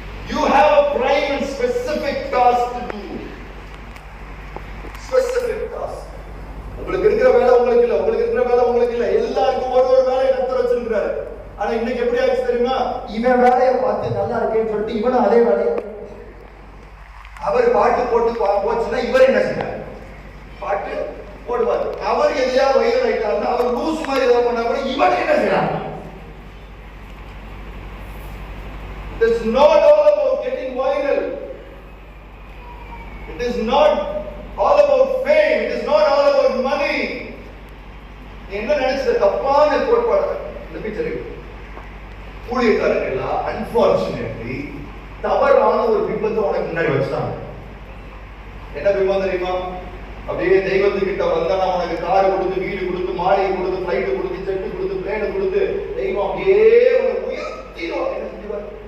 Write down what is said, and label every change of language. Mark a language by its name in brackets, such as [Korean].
[English] You have a prime and specific task to do. Specific task. [Tamil] உங்களுக்கு இருக்கிற வேலை உங்களுக்கு இல்ல, உங்களுக்கு இருக்கிற வேலை உங்களுக்கு இல்ல. எல்லாருக்கும் ஒரு வேலையை கர்த்தர் வச்சிருக்காரு. ஆனா இன்னைக்கு எப்படி ஆச்சு தெரியுமா? இவன் வேலையை பார்த்து நல்லா இருக்கேன்னு சொல்லிட்டு இவனும் அதே வேலையை அவர் பாட்டு போட்டு போச்சுன்னா இவர் என்ன செய்யறாரு? பாட்டு போடுவார். அவர் எதையா வைரல் ஆயிட்டாருன்னா அவர் லூஸ் மாதிரி ஏதாவது பண்ணா கூட இவன் என்ன செய்யறாங்க? [English] It is not all about getting viral. It is not all about fame. It is not all about money. [Tamil] நீ என்ன நினைச்ச தப்பான கோட்பாடு இந்த பிக்சர் ஊழியக்காரர்கள் எல்லாம் அன்பார்ச்சுனேட்லி தவறான ஒரு பிம்பத்தை உனக்கு முன்னாடி வச்சுட்டாங்க. என்ன பிம்பம் தெரியுமா? அப்படியே தெய்வத்துக்கிட்ட வந்தா நான் உனக்கு கார் கொடுத்து, வீடு கொடுத்து, மாளிகை கொடுத்து, பிளைட் கொடுத்து, செட்டு கொடுத்து, பிளேன் கொடுத்து, தெய்வம் அப்படியே உயர்த்திடுவாங்க. என்ன செஞ்சுவார்?